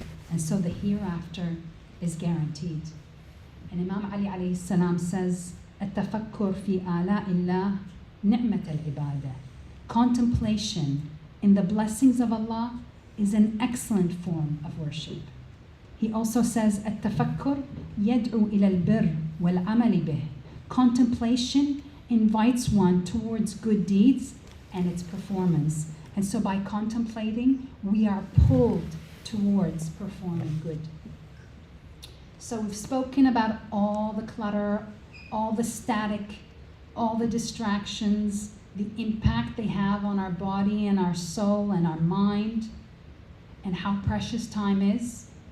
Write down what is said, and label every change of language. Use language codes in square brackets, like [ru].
[en] And so the hereafter is guaranteed. And Imam Ali alayhi salam says, [ar] التفكر في آلاء الله نعمة العبادة. [en] Contemplation in the blessings of Allah is an excellent form of worship. He also says, [ar] التفكر يدعو إلى البر والعمل به. [en] Contemplation invites one towards good deeds and its performance. And so by contemplating, we are pulled towards performing good. So we've spoken about all the clutter, all the static, all the distractions, the impact they have on our body and our soul and our mind, and how precious time is.